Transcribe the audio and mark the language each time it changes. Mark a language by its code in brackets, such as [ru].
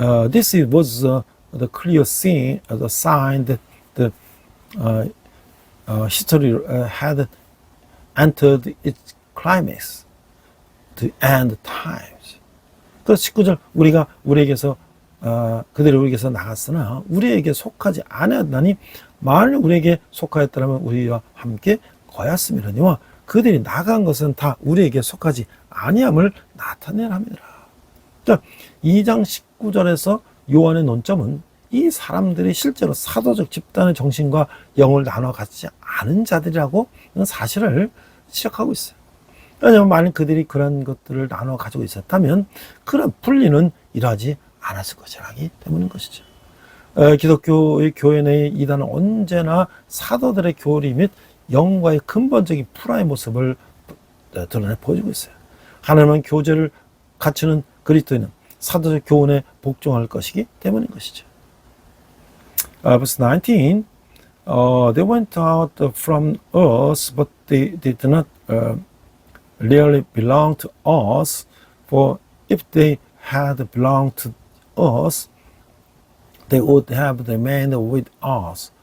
[en] This was the clear sign that the history had entered its climax, the end times. [ko] 그 19절 우리에게서 그들이 우리에게서 나갔으나 우리에게 속하지 아니하다니 만일 우리에게 속하였더라면 우리와 함께 거였음이라니와 그들이 나간 것은 다 우리에게 속하지 아니함을 나타내라 함이라. 자, 2장 19절에서 요한의 논점은 이 사람들이 실제로 사도적 집단의 정신과 영을 나눠 갖지 않은 자들이라고 사실을 지적하고 있어요. 왜냐하면 만약 그들이 그런 것들을 나눠 가지고 있었다면 그런 분리는 일하지 않았을 것이라기 때문인 것이죠. 기독교의 교회 내의 이단은 언제나 사도들의 교리 및 영과의 근본적인 불화의 모습을 드러내 보여주고 있어요. 하나님은 교제를 갖추는 그리스도인은 사도적 교훈에 복종할 것이기 때문인 것이죠. [en] Verse 19, they went out from us, but they did not really belong to us, for if they had belonged to us, they would have remained with us.